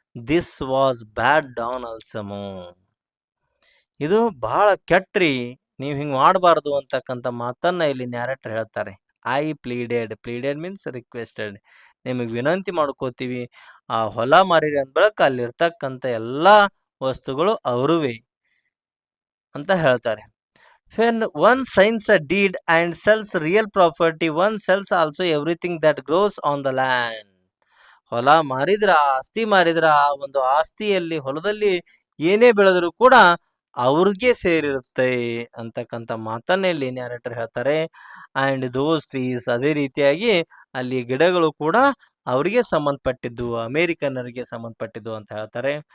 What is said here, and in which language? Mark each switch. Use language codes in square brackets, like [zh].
[en] This was bad Don Alsamo. [kn] ಇದು ಬಹಳ ಕೆಟ್ಟ್ರಿ, ನೀವು ಹಿಂಗ್ ಮಾಡಬಾರ್ದು ಅಂತಕ್ಕಂಥ ಮಾತನ್ನ ಇಲ್ಲಿ ನ್ಯಾರೇಟರ್ ಹೇಳ್ತಾರೆ. [en] I pleaded means requested. [kn] ನಿಮಗೆ ವಿನಂತಿ ಮಾಡ್ಕೋತೀವಿ, ಆ ಹೊಲ ಮಾರಿರಿ ಅಂದ ಬಳಿಕ ಅಲ್ಲಿರ್ತಕ್ಕಂಥ ಎಲ್ಲಾ ವಸ್ತುಗಳು ಅವರುವೆ ಅಂತ ಹೇಳ್ತಾರೆ. [en] When one signs a deed and sells real property, one sells also everything that grows on the land. [kn] ಹೊಲ ಮಾರಿದ್ರ, ಆಸ್ತಿ ಮಾರಿದ್ರ, ಆ ಒಂದು ಆಸ್ತಿಯಲ್ಲಿ ಹೊಲದಲ್ಲಿ ಏನೇ ಬೆಳೆದರೂ ಕೂಡ ಅವ್ರಿಗೆ ಸೇರಿರುತ್ತೆ ಅಂತಕ್ಕಂಥ ಮಾತನ್ನ ಇಲ್ಲಿ ನ್ಯಾರೇಟರ್ ಹೇಳ್ತಾರೆ. [en] and those trees, [kn] ಅದೇ ರೀತಿಯಾಗಿ ಅಲ್ಲಿ ಗಿಡಗಳು ಕೂಡ ಅವರಿಗೆ ಸಂಬಂಧಪಟ್ಟಿದ್ದು, ಅಮೇರಿಕನ್ನರಿಗೆ ಸಂಬಂಧಪಟ್ಟಿದ್ದು ಅಂತ ಹೇಳ್ತಾರೆ.